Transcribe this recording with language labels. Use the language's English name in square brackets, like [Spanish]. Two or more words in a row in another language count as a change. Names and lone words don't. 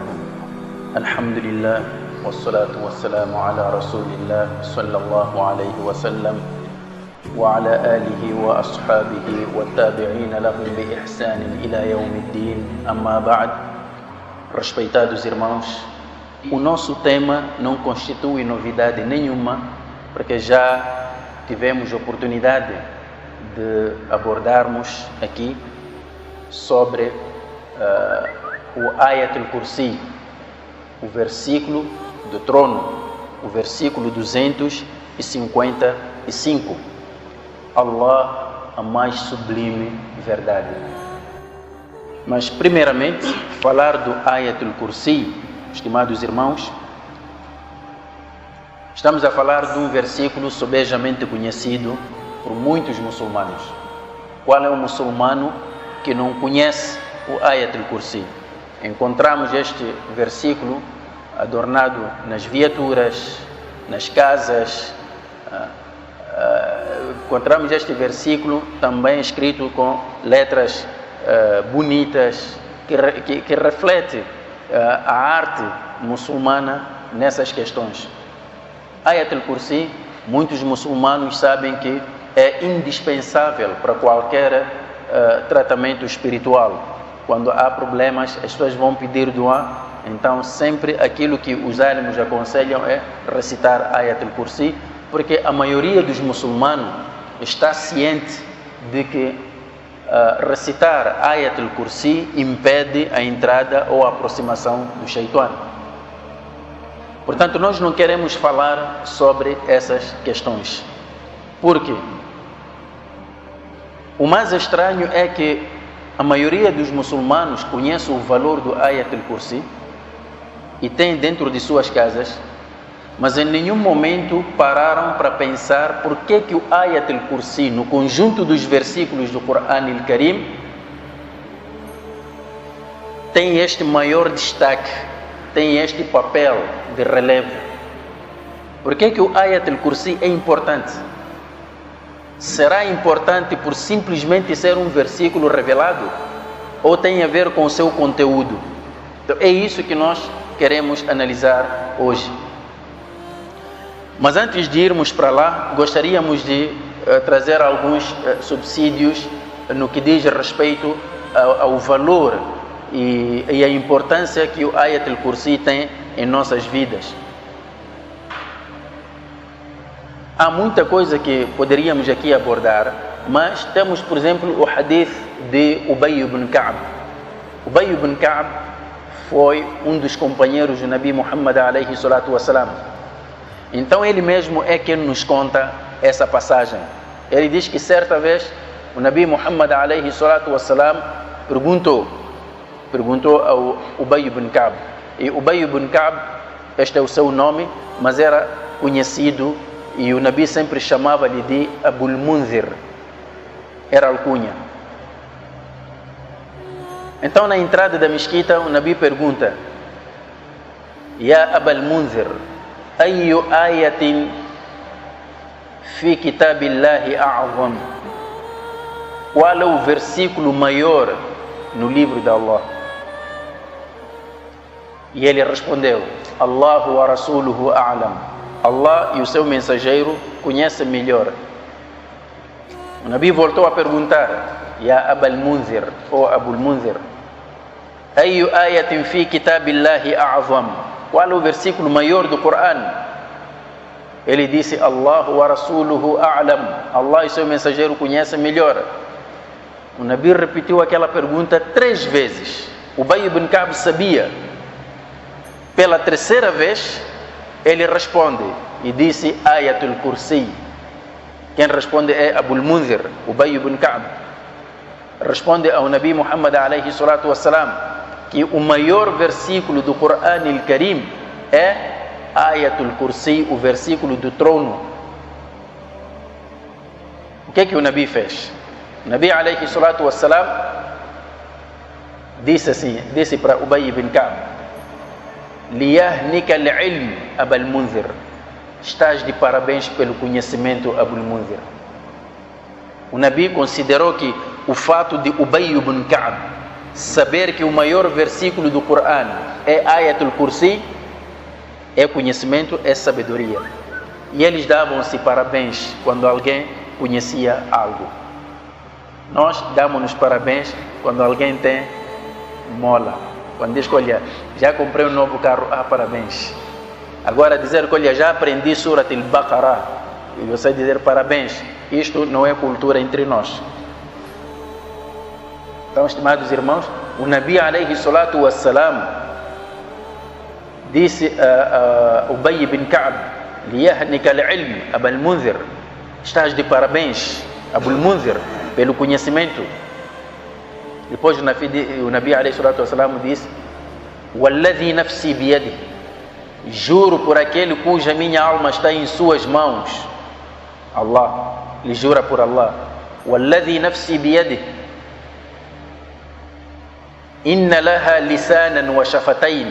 [Arabic] الحمد لله والصلاة والسلام على رسول الله صلى الله عليه وسلم وعلى آله وأصحابه والتابعين لهم بإحسان إلى يوم الدين. أما بعد. [Portuguese] Respeitados irmãos, o nosso tema não constitui novidade nenhuma, porque já tivemos oportunidade de abordarmos aqui sobre o Ayat al-Kursi, o versículo do trono, o versículo 255. Allah, a mais sublime verdade. Mas primeiramente, falar do Ayat al-Kursi, estimados irmãos, estamos a falar de um versículo sobejamente conhecido por muitos muçulmanos. Qual é o muçulmano que não conhece o Ayat al-Kursi? Encontramos este versículo adornado nas viaturas, nas casas. Encontramos este versículo também escrito com letras bonitas, que reflete a arte muçulmana nessas questões. Ayat al-Kursi, muitos muçulmanos sabem que é indispensável para qualquer tratamento espiritual. Quando há problemas, as pessoas vão pedir dua, então sempre aquilo que os álamos aconselham é recitar Ayat al-Kursi, porque a maioria dos muçulmanos está ciente de que recitar Ayat al-Kursi impede a entrada ou a aproximação do Shaitan. Portanto, nós não queremos falar sobre essas questões. Por quê? O mais estranho é que a maioria dos muçulmanos conhece o valor do Ayat al-Kursi e tem dentro de suas casas, mas em nenhum momento pararam para pensar por que o Ayat al-Kursi, no conjunto dos versículos do Quran al-Karim, tem este maior destaque, tem este papel de relevo. Por que o Ayat al-Kursi é importante? Será importante por simplesmente ser um versículo revelado? Ou tem a ver com o seu conteúdo? Então, é isso que nós queremos analisar hoje. Mas antes de irmos para lá, gostaríamos de trazer alguns subsídios no que diz respeito ao valor e a importância que o Ayat al-Kursi tem em nossas vidas. Há muita coisa que poderíamos aqui abordar, mas temos, por exemplo, o hadith de Ubay ibn Ka'b. Ubay ibn Ka'b foi um dos companheiros do Nabi Muhammad [Arabic] عليه الصلاة والسلام. [Portuguese] Então ele mesmo é quem nos conta essa passagem. Ele diz que certa vez o Nabi Muhammad [Arabic] عليه الصلاة والسلام [Portuguese] perguntou ao Ubay ibn Ka'b. E Ubay ibn Ka'b, este é o seu nome, mas era conhecido e o Nabi sempre chamava-lhe de Abul Munzir. Era alcunha. Então na entrada da mesquita o Nabi pergunta: [Arabic] يا أبا المنذر، أي آية في كتاب الله أعظم? [Portuguese] Qual é o versículo maior no livro de Allah? E ele respondeu: [Arabic] الله ورسوله أعلم. [Portuguese] Allah e o seu mensageiro conhecem melhor. O Nabi voltou a perguntar: [Arabic] يا أبا المنذر، ou أبا المنذر، أي آية في كتاب الله أعظم? [Portuguese] Qual é o versículo maior do Quran? Ele disse: [Arabic] الله ورسوله أعلم. [Portuguese] Allah e seu mensageiro conhecem melhor. O Nabi repetiu aquela pergunta 3 vezes. Ubay ibn Ka'b sabia. Pela terceira vez ele responde e disse Ayat al-Kursi. Quem responde é Abul Munzir, Ubay ibn Ka'b. Responde ao Nabi Muhammad [Arabic] عليه الصلاة والسلام [Portuguese] que o maior versículo do Quran al-Karim é Ayat al-Kursi, o versículo do trono. O que é que o Nabi fez? O Nabi [Arabic] عليه الصلاة والسلام [Portuguese] disse para Ubay ibn Ka'b: [Arabic] ليهنك العلم أبا المنذر, [Portuguese] estás de parabéns pelo conhecimento, Abul Munzir. O Nabi considerou que o fato de Ubay ibn Ka'b saber que o maior versículo do Corão é Ayatul Kursi é conhecimento, é sabedoria. E eles davam-se parabéns quando alguém conhecia algo. Nós damos-nos parabéns quando alguém tem mola. Quando diz que, olha, já comprei um novo carro, parabéns. Agora dizer que, olha, já aprendi Surat al-Baqarah, e você dizer parabéns, isto não é cultura entre nós. Então, estimados irmãos, o Nabi [Arabic] عليه الصلاة والسلام [Portuguese] disse a Ubay ibn Ka'b: [Arabic] ليهنك العلم أبا المنذر, [Portuguese] estás de parabéns, Abul Munzir, pelo conhecimento. Depois o Nabi [Arabic] عليه الصلاة والسلام [Portuguese] disse: [Arabic] والذي نفسي بيده, [Portuguese] juro por aquele cuja minha alma está em suas mãos. Allah, ele jura por Allah: [Arabic] والذي نفسي بيده، إن لها لسانا وشفتين.